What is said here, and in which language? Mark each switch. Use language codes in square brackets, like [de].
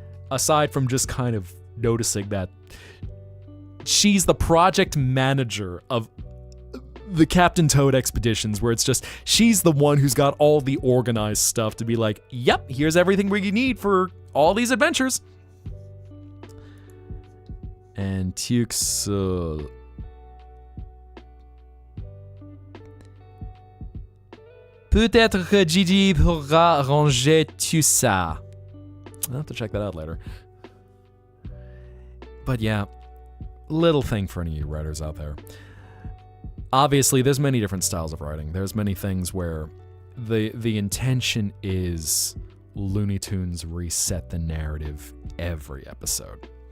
[en] Aside from just kind of noticing that she's the project manager of the Captain Toad expeditions, where it's just, she's the one who's got all the organized stuff to be like, yep, here's everything we need for all these adventures. [fr] And Tux, peut-être que Gigi pourra ranger tout ça. [en] I'll have to check that out later. But yeah, little thing for any of you writers out there. Obviously, there's many different styles of writing. There's many things where the intention is Looney Tunes reset the narrative every episode.